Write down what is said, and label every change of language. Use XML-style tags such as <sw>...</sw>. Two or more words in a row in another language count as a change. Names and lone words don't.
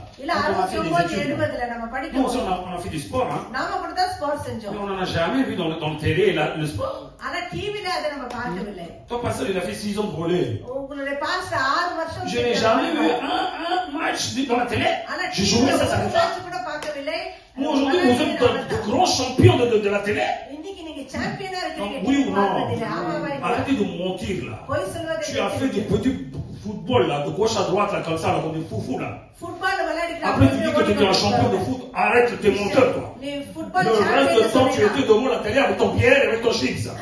<ta>இல்ல 69-70ல நம்ம</ta> <fr>Nous</fr> <ta>படிக்கும்</ta> <fr>aussi, on a fait du sport, hein.</fr> <ta>நாம கூட தான் ஸ்போர்ட்ஸ்</ta> <fr>Mais</fr> <ta>செஞ்சோம்.</ta> <fr>on n'en a jamais vu dans le télé le sport.</fr> <ta>ஆனா டிவில அத நம்ம பார்க்கவில்லை.</ta> <fr>Ton pasteur, il a fait 6 ans de brûlé.</fr> <ta>உங்களுடைய பாஸ்டர் 6 வருஷம்</ta> <fr>Je n'ai jamais vu un match dans la télé. J'ai joué, ça s'arrête pas.</fr> <ta>கூட பார்க்கவில்லை.</ta> <fr>Moi, aujourd'hui, vous êtes de grands champions de la télé.</fr> <ta>இன்னைக்கு நீங்க சாம்பியனா இருக்கீங்க.</ta> <fr>Oui ou non? Arrêtez de mentir là. Tu as fait du petit football là, de gauche à droite là, comme ça, là, comme des foufous là. Après, tu dis que tu étais un champion de foot. Arrête tes menteurs, toi. Le reste du temps, tu étais devant la télé avec ton bière et avec ton chips.</fr>